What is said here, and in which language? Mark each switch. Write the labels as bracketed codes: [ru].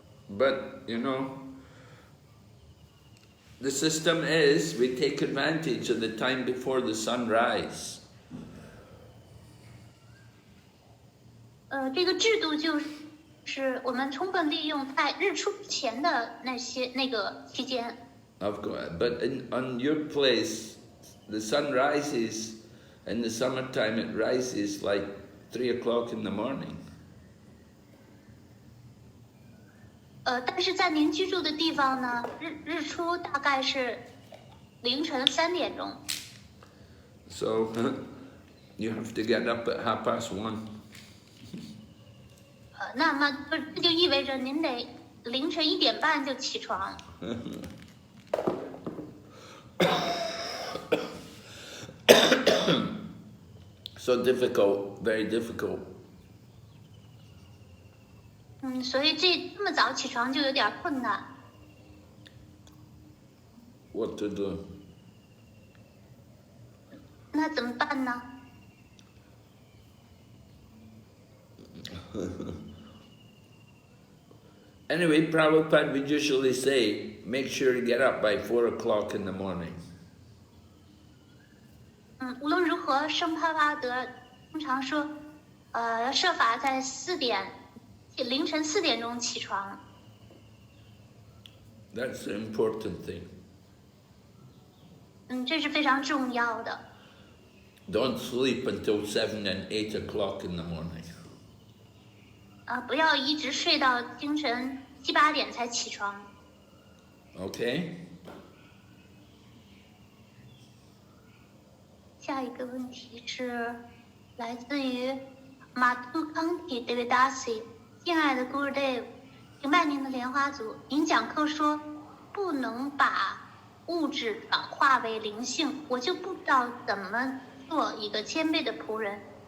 [en] But, you know, the system is we take advantage of the time before the sunrise. [zh] 这个制度就是我们充分利用在日出前的那个期间。 [en] Of course, but on your place, the sun rises, in the summertime it rises like 3 o'clock in the morning. [zh] 但是在您居住的地方呢，日出大概是凌晨3点钟。 [en] So you have to get up at 1:30. [zh] 那么这就意味着您得凌晨1点半就起床。 [en] So difficult, very difficult. [zh] 所以这么早起床就有点困难。 [en] What to do? [zh] 那怎么办呢？ [en] Anyway, Prabhupada would usually say, make sure you get up by 4 o'clock in the morning. [zh] 无论如何，圣帕巴德通常说，要设法在凌晨4点钟起床。 [en] That's the important thing. [zh] 这是非常重要的。 [en] Don't sleep until 7 and 8 o'clock in the morning. [zh] 不要一直睡到清晨7、8点才起床。 [en] Okay? [zh] 下一个问题是来自于马杜康体 Devidasi， 敬爱的 Gurudev， 敬拜您的莲花组，您讲课说不能把物质转化为灵性，我就不知道怎么做一个谦卑的仆人，